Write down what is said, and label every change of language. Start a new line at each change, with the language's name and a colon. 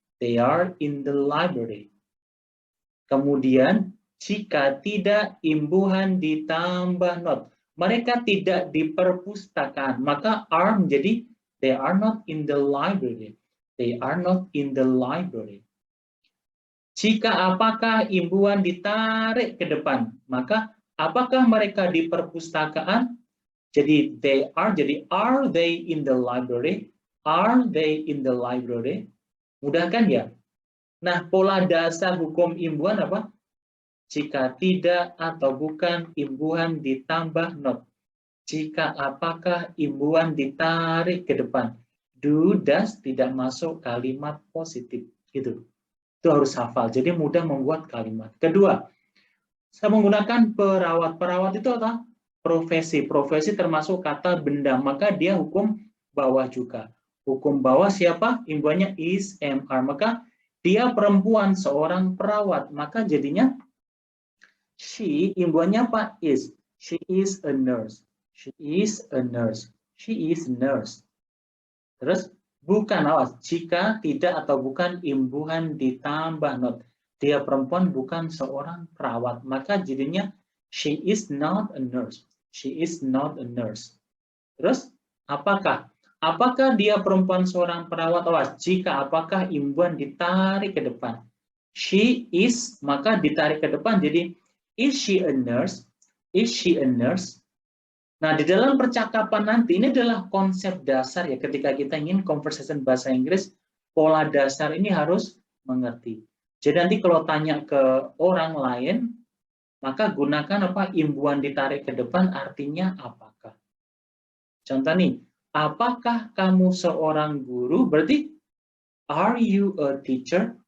English: They are in the library.
Indonesian: Kemudian jika tidak, imbuhan ditambah not. Mereka tidak di perpustakaan. Maka
English: are
Indonesian: menjadi
English: they are not in the library. They are not in the library.
Indonesian: Jika apakah imbuhan ditarik ke depan, maka apakah mereka di perpustakaan? Jadi
English: they are,
Indonesian: jadi
English: are they in the library? Are they in the library?
Indonesian: Mudah kan ya? Nah, pola dasar hukum imbuhan apa? Jika tidak atau bukan, imbuhan ditambah not. Jika apakah, imbuhan ditarik ke depan. Do, does tidak masuk kalimat positif. Gitu. Itu harus hafal. Jadi mudah membuat kalimat. Kedua, saya menggunakan perawat. Perawat itu apa? Profesi. Profesi termasuk kata benda. Maka dia hukum bawah juga. Hukum bawah siapa? Imbuhannya is, am, are. Maka dia perempuan, seorang perawat. Maka jadinya she, imbuhannya apa?
English: Is. She is a nurse. She is a nurse. She is a nurse.
Indonesian: Terus bukan, awas. Jika tidak atau bukan, imbuhan ditambah not. Dia perempuan, bukan seorang perawat. Maka jadinya
English: she is not a nurse. She is not a nurse.
Indonesian: Terus apakah? Apakah dia perempuan seorang perawat? Awas. Jika apakah, imbuhan ditarik ke depan.
English: She is,
Indonesian: maka ditarik ke depan. Jadi
English: is she a nurse? Is she a nurse?
Indonesian: Nah, di dalam percakapan nanti, ini adalah konsep dasar ya, ketika kita ingin conversation bahasa Inggris, pola dasar ini harus mengerti. Jadi nanti kalau tanya ke orang lain, maka gunakan apa? Imbuhan ditarik ke depan, artinya apakah. Contoh nih, apakah kamu seorang guru? Berarti,
English: are you a teacher?